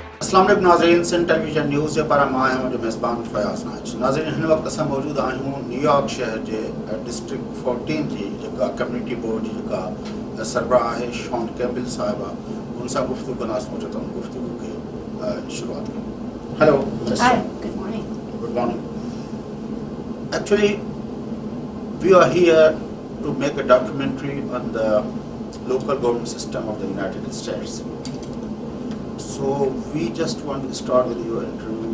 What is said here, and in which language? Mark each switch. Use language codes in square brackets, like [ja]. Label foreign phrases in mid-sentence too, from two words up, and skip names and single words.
[sd] अस्सलाम वालेकुम नाज़रीन, सिंध टेलीविजन न्यूज़ जे पारां मां आहियां जो मेज़बान फयाज़ नाइच। नाज़रीन, हिन वक़्तु असां मौजूद आहियूं न्यूयॉर्क शहर जे डिस्ट्रिक्ट 14 जी जेका [en] community board [sd] जी जेका सरबराह आहे शॉन कैम्पबेल साहिबा, उन सां गुफ़्तगू कंदासीं। जो तव्हां गुफ़्तगू खे शुरूआत कयूं। हेलो। [en] Hi, good morning. Good morning. Actually, we are here to make a documentary on the local government system of the United States. So we just want to start with your interview.